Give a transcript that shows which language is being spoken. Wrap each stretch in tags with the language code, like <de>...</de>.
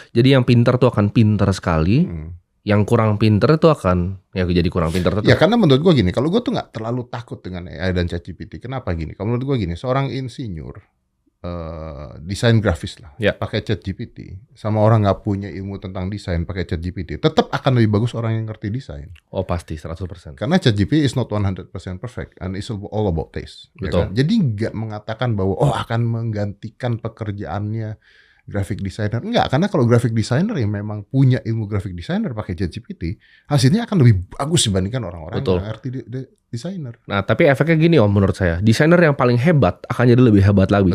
<id>Jadi yang pinter tuh akan pinter sekali, yang kurang pinter itu akan jadi kurang pinter tetap. Ya karena menurut gue gini, kalau gue tuh nggak terlalu takut dengan AI dan ChatGPT. Kenapa gini? Kalau menurut gue gini, seorang insinyur desain grafis lah, Ya. pakai ChatGPT, sama orang nggak punya ilmu tentang desain pakai ChatGPT, tetap akan lebih bagus orang yang ngerti desain. Oh pasti 100%. Karena</id> <en>ChatGPT is not 100% perfect and it's all about taste.</en> <id>Ya Betul. kan? Jadi nggak mengatakan bahwa akan menggantikan pekerjaannya graphic designer. Enggak, karena kalau graphic designer yang memang punya ilmu graphic designer pakai ChatGPT, hasilnya akan lebih bagus dibandingkan orang-orang Betul. yang ngerti desainer. Nah tapi efeknya gini Om menurut saya, desainer yang paling hebat akan jadi lebih hebat lagi.</id>